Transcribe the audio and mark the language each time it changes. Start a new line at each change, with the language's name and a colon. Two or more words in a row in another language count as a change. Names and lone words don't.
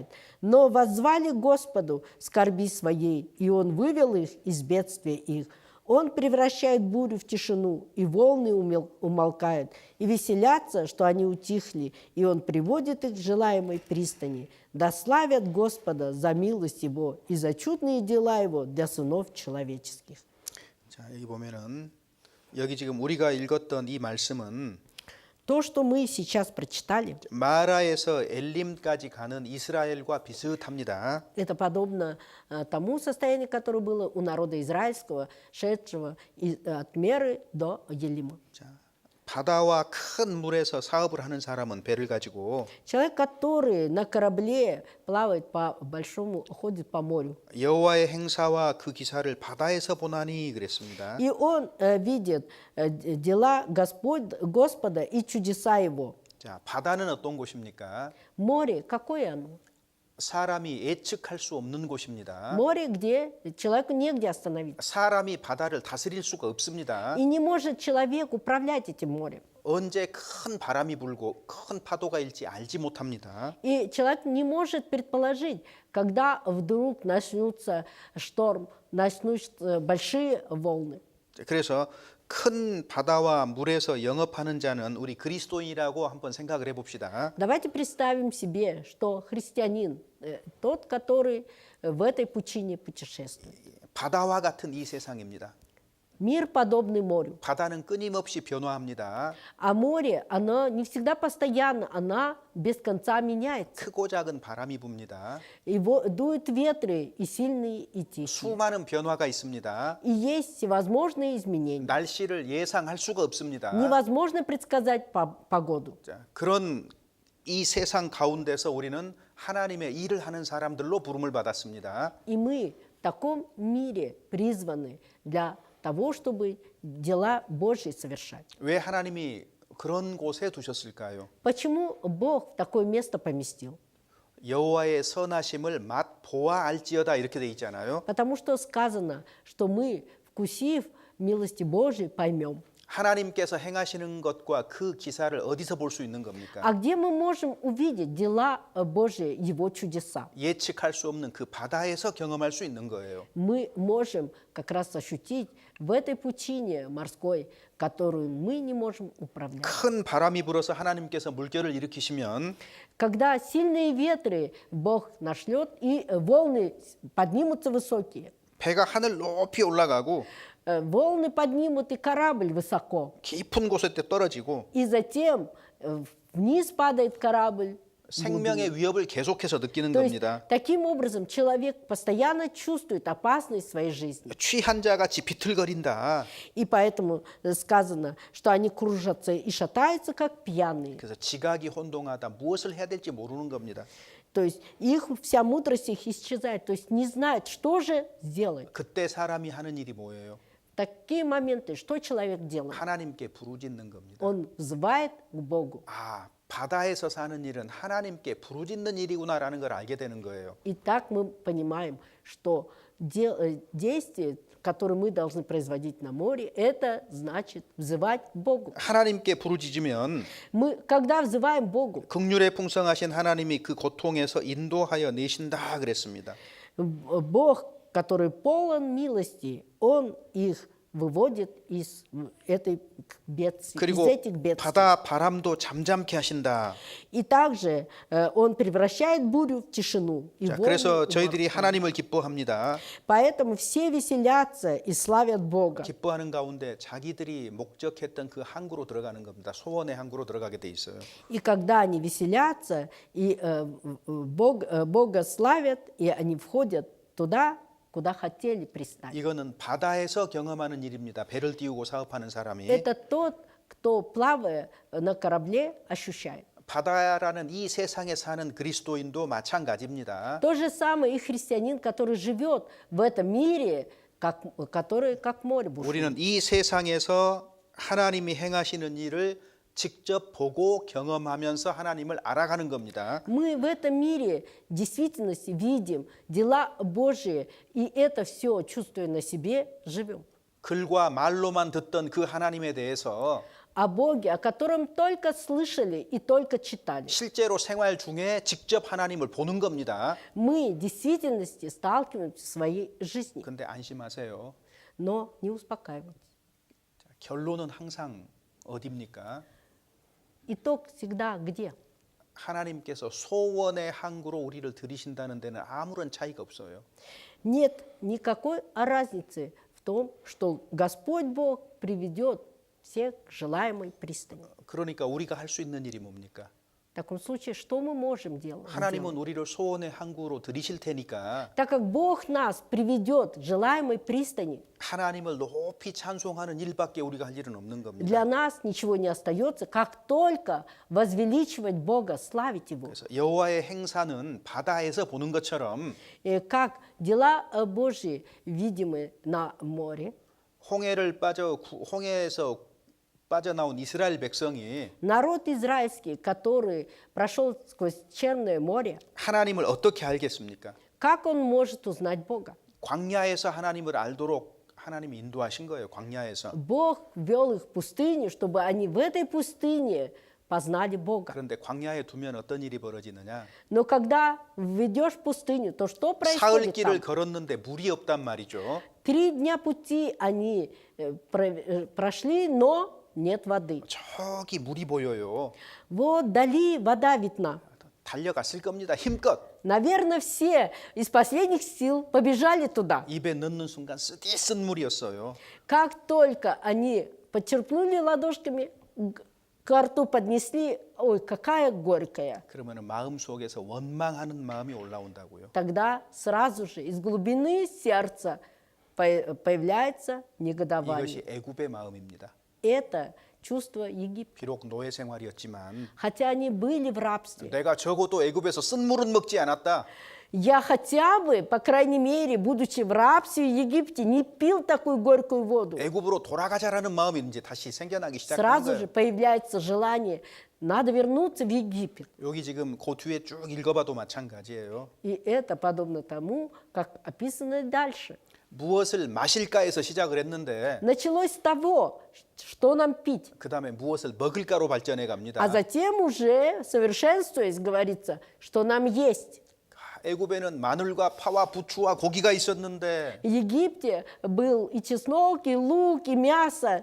Russian: Но воззвали к Господу в скорби своей, и Он вывел их из бедствия их. Он превращает бурю в тишину, и волны умолкают, и веселятся, что они утихли, и Он приводит их к желаемой пристани. Да славят Господа за милость Его и за чудные дела Его для сынов человеческих».
Korean: 자, 여기 보면은 여기 지금 우리가 읽었던 이 말씀은
Russian: То, что мы сейчас прочитали,
Korean: 마라에서 엘림까지 가는 이스라엘과 비슷합니다.
Russian: это подобно тому состоянию, которое было у народа израильского, шедшего от Меры до Елима.
Korean: 자, 바다와 큰 물에서 사업을 하는 사람은 배를 가지고
Russian: Человек, который на корабле плавает по большому, ходит по морю,
Korean: 여호와의 행사와 그 기사를 바다에서 보나니 그랬습니다.
Russian: и он видит дела Господа и чудеса Его.
Korean: 자, 바다는 어떤 곳입니까?
Russian: Море, какое оно?
Korean: 사람이 예측할 수 없는 곳입니다.
Russian: Море, где человеку негде остановиться.
Korean: 사람이 바다를 다스릴 수가 없습니다.
Russian: И не может человек управлять этим морем.
Korean: 언제 큰 바람이 불고 큰 파도가 일지 알지 못합니다.
Russian: И человек не может предположить, когда вдруг начнется шторм, начнутся большие волны.
Korean: 그래서 큰 바다와 물에서 영업하는 자는 우리 그리스도인이라고 한번 생각을 해봅시다.
Russian: Давайте представим себе, что христианин, тот, который в этой пучине путешествует.
Korean: 바다와 같은 이 세상입니다.
Russian: Мир подобный морю.
Korean: 바다는 끊임없이 변화합니다.
Russian: А море, оно не всегда постоянно, она без конца меняется.
Korean: 크고 작은 바람이 붑니다.
Russian: И дуют ветры и сильные, и тихие.
Korean: 수많은 변화가 있습니다.
Russian: И есть всевозможные изменения.
Korean: 날씨를 예상할 수가 없습니다.
Russian: Невозможно предсказать погоду.
Korean: 자, 그런 이 세상 가운데서 우리는 하나님의 일을 하는 사람들로 부름을 받았습니다.
Russian: И мы в таком мире призваны для того, чтобы дела Божьи совершать.
Korean: 왜 하나님이 그런 곳에 두셨을까요?
Russian: Почему Бог в такое место поместил?
Korean: 여호와의 선하심을 맛 보아 알지어다 이렇게 돼 있잖아요.
Russian: Потому что сказано, что мы, вкусив милости Божьей, поймем.
Korean: 하나님께서 행하시는 것과 그 기사를 어디서 볼 수 있는 겁니까?
Russian: А где мы можем увидеть дела Божьи, Его чудеса?
Korean: 예측할 수 없는 그 바다에서 경험할 수 있는 거예요.
Russian: Мы можем как раз ощутить в этой пучине морской, которую мы не можем управлять.
Korean: 큰 바람이 불어서 하나님께서 물결을 일으키시면
Russian: Когда сильные ветры Бог нашлет, и волны поднимутся высокие,
Korean: 배가 하늘 높이 올라가고
Russian: волны поднимут и корабль высоко,
Korean: 깊은 곳에 떨어지고
Russian: и затем вниз падает корабль.
Korean: 생명의 위협을 계속해서 느끼는
Russian: То есть
Korean: 겁니다.
Russian: таким образом человек постоянно чувствует опасность в своей жизни.
Korean: 취한 자 같이 비틀거린다.
Russian: И поэтому сказано, что они кружатся и шатаются, как пьяные.
Korean: 그래서 지각이 혼동하다. 무엇을 해야 될지 모르는 겁니다.
Russian: То есть их вся мудрость их исчезает, то есть не знают, что же сделать.
Korean: 그때 사람이 하는 일이 뭐예요?
Russian: В такие моменты что человек делает?
Korean: 하나님께 부르짖는 겁니다.
Russian: Он взывает к Богу.
Korean: 아, 바다에서 사는 일은 하나님께 부르짖는 일이구나라는 걸 알게 되는 거예요.
Russian: И так мы понимаем, что действие, которое мы должны производить на море, это значит взывать к Богу.
Korean: 하나님께 부르짖으면
Russian: Мы, когда взываем к Богу,
Korean: 긍휼에 풍성하신 하나님이 그 고통에서 인도하여 내신다 그랬습니다.
Russian: Бог, который полон милости, Он их выводит из этой бедствия, из
Korean: 그리고
Russian: этих бедствий.
Korean: 바다 바람도 잠잠케 하신다.
Russian: И также Он превращает бурю в тишину. И
Korean: 자,
Russian: волны
Korean: 그래서
Russian: в
Korean: 저희들이
Russian: морской.
Korean: 하나님을 기뻐합니다.
Russian: Поэтому все веселятся и славят Бога.
Korean: 기뻐하는 가운데 자기들이 목적했던 그 항구로 들어가는 겁니다. 소원의 항구로 들어가게 돼 있어요.
Russian: И когда они веселятся, и Бога славят, и они входят туда, куда хотели пристать.
Korean: 이거는 바다에서 경험하는 일입니다. 배를 띄우고 사업하는 사람이.
Russian: Это тот, кто, плавая на корабле, ощущает.
Korean: 바다라는 이 세상에 사는 그리스도인도 마찬가지입니다.
Russian: То же самое и христианин, который живет в этом мире, который как море бушует.
Korean: 우리는 이 세상에서 하나님이 행하시는 일을 직접 보고 경험하면서 하나님을 알아가는 겁니다.
Russian: Мы в этом мире в действительности видим дела Божьи, и это все, чувствуя на себе, живем.
Korean: 글과 말로만 듣던 그 하나님에 대해서
Russian: О Боге, о котором только слышали и только читали.
Korean: 실제로 생활 중에 직접 하나님을 보는 겁니다.
Russian: Мы в действительности сталкиваемся в своей жизни,
Korean: 근데 안심하세요.
Russian: но не успокаивайтесь.
Korean: 자, 결론은 항상 어디입니까?
Russian: Итог всегда где?
Korean: 하나님께서 소원의 항구로 우리를 들이신다는 데는 아무런 차이가 없어요.
Russian: Нет никакой разницы в том, что Господь Бог приведет всех к желаемой пристани.
Korean: 그러니까 우리가 할 수 있는 일이 뭡니까?
Russian: В таком случае, что мы можем делать?
Korean: 하나님은 우리를 소원의 항구로 들이실 테니까
Russian: Так как Бог нас приведет к желаемой пристани,
Korean: 하나님을 높이 찬송하는 일밖에 우리가 할 일은 없는 겁니다.
Russian: для нас ничего не остается, как только возвеличивать Бога, славить Его.
Korean: 그래서 여호와의 행사는 바다에서 보는 것처럼
Russian: И как дела Божьи видимы на море,
Korean: 홍해에서 빠져나온 이스라엘 백성이
Russian: народ израильский, который прошел сквозь Черное море,
Korean: 하나님을 어떻게 알겠습니까?
Russian: как он может узнать Бога?
Korean: 광야에서 하나님을 알도록 하나님이 인도하신 거예요. 광야에서.
Russian: Бог вел их в пустыню, чтобы они в этой пустыне познали Бога.
Korean: 그런데 광야에 두면 어떤 일이 벌어지느냐?
Russian: Но когда ведешь в пустыню, то что
Korean: 사흘
Russian: происходит
Korean: 길을
Russian: там?
Korean: 걸었는데 물이 없단 말이죠.
Russian: 3 дня пути они прошли, но нет воды.
Korean: 저기 물이 보여요.
Russian: Вот дали вода видна.
Korean: 달려갔을 겁니다. 힘껏.
Russian: Наверное, все из последних сил побежали туда.
Korean: 입에 넣는 순간 쓰디쓴 물이었어요.
Russian: Как только они подчерпнули ладошками, к рту поднесли, ой, какая горькая.
Korean: 그러면 마음속에서 원망하는 마음이 올라온다고요.
Russian: Тогда сразу же из глубины сердца появляется негодование.
Korean: 이것이 애굽의 마음입니다.
Russian: Это чувство Египта.
Korean: 비록 노예 생활이었지만
Russian: Хотя они были в рабстве.
Korean: 내가 적어도 애굽에서 쓴물은 먹지 않았다.
Russian: Я хотя бы, по крайней мере, будучи в рабстве в Египте, не пил такую горькую воду.
Korean: 애굽으로 돌아가자라는 마음이 이제 다시 생겨나기 시작하는
Russian: Сразу
Korean: 거예요.
Russian: же появляется желание, надо вернуться в Египет.
Korean: 여기 지금 그 뒤에 쭉 읽어봐도 마찬가지예요.
Russian: И это подобно тому, как описано дальше.
Korean: 무엇을 마실까에서 시작을 했는데
Russian: Началось с того, что нам пить,
Korean: 그 다음에 무엇을 먹을까로 발전해 갑니다.
Russian: а затем уже, совершенствуясь, говорится, что нам есть.
Korean: 애굽에는 마늘과 파와 부추와 고기가 있었는데
Russian: В Египте был и чеснок, и лук, и мясо,